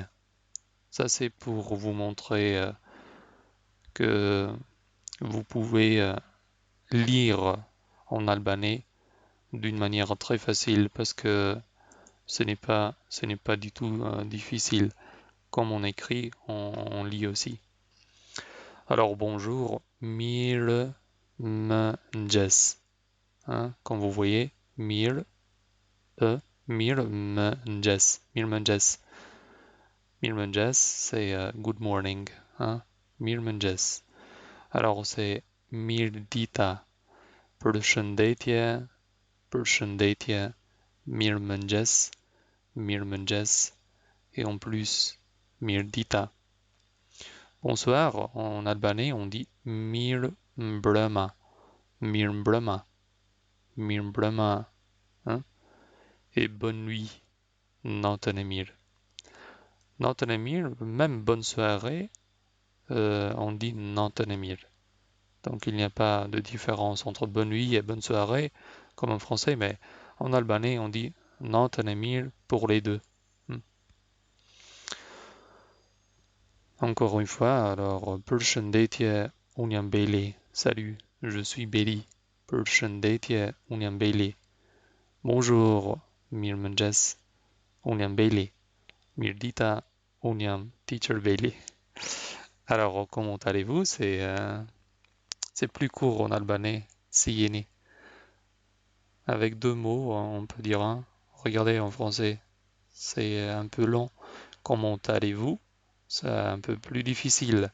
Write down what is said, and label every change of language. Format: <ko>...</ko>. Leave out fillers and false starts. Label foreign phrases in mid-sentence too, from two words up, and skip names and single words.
<fr>Ça c'est pour vous montrer que vous pouvez lire en albanais d'une manière très facile parce que ce n'est pas du tout difficile. Comme on écrit, on lit aussi. Alors bonjour,</fr> <sq>mirë mëngjes.</sq> <fr>Hein, comme vous voyez,</fr> <sq>mirë mëngjes. Mirë mëngjes. Mirë mëngjes,</sq> <fr>c'est</fr> <en>good morning. Hein,</en> <sq>mirë mëngjes.</sq> <fr>Alors c'est mirdita.</fr> <sq>Përshëndetje, përshëndetje, mirëmëngjes, mirëmëngjes,</sq> <fr>et en plus mirdita. Bonsoir, en albanais on dit</fr> <sq>mirëmbrëma, mirëmbrëma, mirëmbrëma,</sq> <fr>hein, et bonne nuit,</fr> <sq>natën e mirë. Natën e mirë,</sq> <fr>même bonne soirée, on dit</fr> <sq>natën e mirë.</sq> <fr>Donc il n'y a pas de différence entre bonne nuit et bonne soirée, comme en français, mais en albanais on dit</fr> <sq>natën e mirë</sq> <fr>pour les deux. Encore une fois, alors</fr> <sq>përshëndetje, unë jam Beli.</sq> <fr>Salut, je suis Beli.</fr> <sq>Përshëndetje, unë jam Beli. Bonjour, mirëmëngjes, unë jam Beli. Mirdita, unë jam Teacher Beli.</sq> <fr>Alors, comment allez-vous? C'est plus court en albanais, sijeni. Avec deux mots, on peut dire un. Regardez en français, c'est un peu long. Comment allez-vous? C'est un peu plus difficile.</fr>